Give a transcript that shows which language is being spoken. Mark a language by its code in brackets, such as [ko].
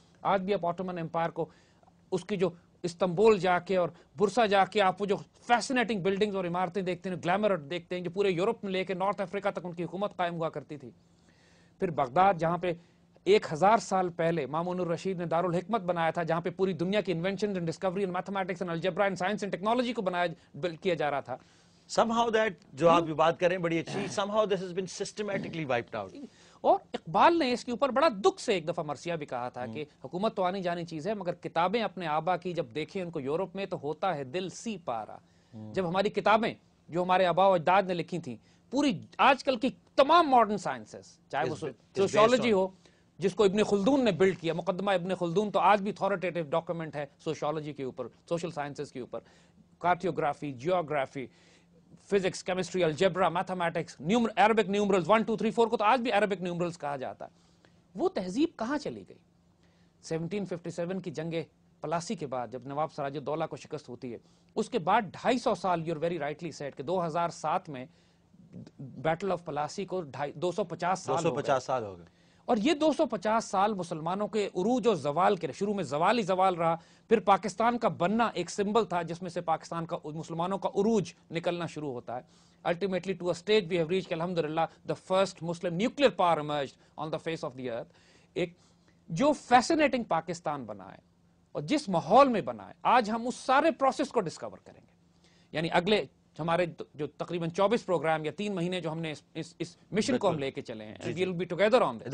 [ur] آج بھی آپ آٹومن امپائر کو, اس کی جو استنبول جا کے اور برسا جا کے آپ وہ جو فیسنیٹنگ بلڈنگز اور عمارتیں دیکھتے ہیں, گلیمر دیکھتے ہیں, جو پورے یورپ میں لے کے نارتھ افریقہ تک ان کی حکومت قائم ہوا کرتی تھی. پھر بغداد, جہاں پہ 1000 سال پہلے مامون الرشید نے دارالحکمت بنایا تھا, جہاں پہ پوری دنیا کی invention and Discovery and mathematics and algebra and science and technology کو بلڈ کیا جا رہا تھا. [en] somehow that [ur] جو آپ یہ بات کریں بڑی اچھی, [en] somehow this has been systematically wiped out. [ur] اور اقبال نے اس کے اوپر بڑا دکھ سے ایک دفعہ مرثیہ بھی کہا تھا کہ حکومت تو آنی جانی چیز ہے, مگر کتابیں اپنے آبا کی جب دیکھیں ان کو یورپ میں, تو ہوتا ہے دل سی پارا. جب ہماری کتابیں جو ہمارے آبا و اجداد نے لکھی تھیں, پوری آج کل کی تمام ماڈرن سائنسز, چاہے وہ سوشیولوجی ہو جس کو ابن خلدون نے بلڈ کیا, مقدمہ ابن خلدون تو آج بھی اتھارٹیٹیو ڈاکومنٹ ہے سوشیولوجی کے اوپر, سوشل سائنسز کے اوپر, کارٹیوگرافی, geography, physics, chemistry, algebra, mathematics, Arabic numerals 1 2 3 4 کو تو آج بھی عربک نیومرلز کہا جاتا ہے. وہ تہذیب کہاں چلی گئی؟ 1757 کی جنگ پلاسی کے بعد جب نواب سراج الدولہ کو شکست ہوتی ہے, اس کے بعد 250 سال, [en] you are very rightly said, [ur] کہ 2007 میں بیٹل آف پلاسی کو 250 سال ہو گئے. اور یہ 250 سال مسلمانوں کے عروج و زوال کے, شروع میں زوال ہی زوال رہا, پھر پاکستان کا بننا ایک سمبل تھا جس میں سے پاکستان کا, مسلمانوں کا عروج نکلنا شروع ہوتا ہے. [en] Ultimately to a stage we have reached, alhamdulillah, the first Muslim nuclear power emerged on the face of the earth. [ur] ایک جو فیسنیٹنگ پاکستان بنا ہے اور جس ماحول میں بنا ہے, آج ہم اس سارے پروسیس کو ڈسکور کریں گے. یعنی اگلے ہمارے جو تقریباً 24 پروگرام یا 3 مہینے جو ہم نے اس مشن کو ہم لے کے چلے ہیں, [en] we will be together on this.